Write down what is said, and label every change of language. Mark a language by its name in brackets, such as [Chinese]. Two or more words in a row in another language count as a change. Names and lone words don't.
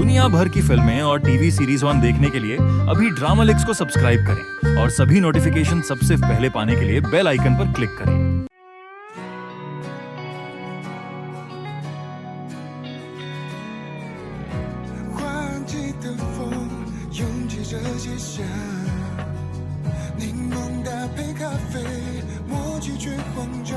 [Hindi] दुनिया भर की फिल्में और [English] TV series [Hindi] ऑन देखने के लिए अभी ड्रामालिक्स को सब्सक्राइब करें और सभी नोटिफिकेशन सबसे पहले पाने के लिए [English] bell icon [Hindi] पर क्लिक करें। [Chinese] 换季的风拥挤着街巷，柠檬搭配咖啡，默契却慌张。